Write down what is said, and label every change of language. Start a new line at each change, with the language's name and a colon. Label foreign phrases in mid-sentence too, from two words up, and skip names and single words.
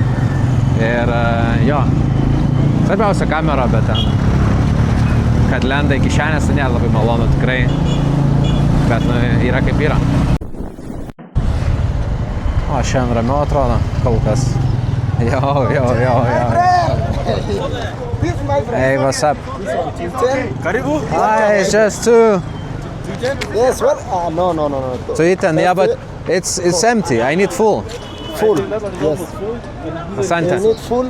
Lithuanian: Ir jo, svarbiausia kamera, bet ten, kad lenda į kišenės, tai nėra labai malonu tikrai, bet yra kaip yra. O, šiandien ramiau atrodo, kol kas. Jo.
English: Hey, what's up?
Swahili: Karibu.
English: Hi, it's just two. Yes, what? No. To eat and yeah, but it's empty. I need full. Full. Yes.
Swahili: Asante.
English: You need full.